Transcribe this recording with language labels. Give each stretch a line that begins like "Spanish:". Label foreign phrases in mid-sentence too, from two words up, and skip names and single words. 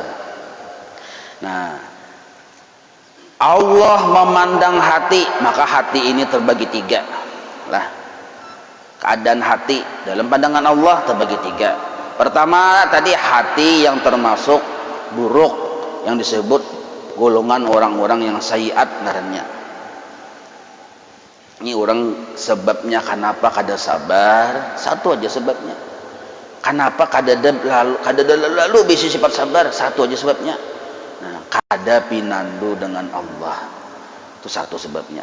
Indonesian: Nah, Allah memandang hati, maka hati ini terbagi tiga lah. Keadaan hati dalam pandangan Allah terbagi tiga. Pertama tadi hati yang termasuk buruk, yang disebut golongan orang-orang yang sayiat ngarannya. Ini orang sebabnya kenapa kada sabar, satu aja sebabnya. Kenapa kada lalu bisa sifat sabar, satu aja sebabnya. Nah, kada pinandu dengan Allah, itu satu sebabnya.